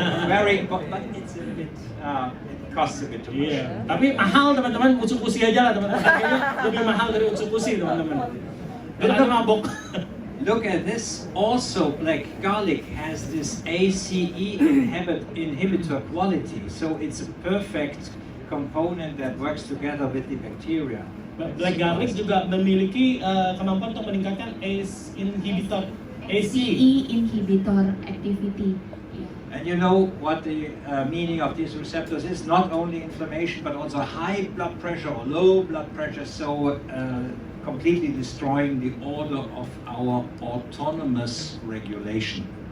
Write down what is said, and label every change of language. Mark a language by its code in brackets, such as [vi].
[en] Very, but it's a bit, it costs a bit too much. [id] Iya, tapi mahal teman-teman, Utsukushhii aja lah teman-teman. Harganya lebih mahal dari Utsukushhii teman-teman. Dan ada mabok. [en] Look at this. Also, black garlic has this ACE inhibitor quality, so it's a perfect component that works together with the bacteria. [id] Black garlic juga memiliki kemampuan untuk meningkatkan ACE inhibitor. [en] ACE. inhibitor activity. And you know what the meaning of these receptors is? Not only inflammation, but also high blood pressure or low blood pressure, so completely destroying the order of our autonomous regulation.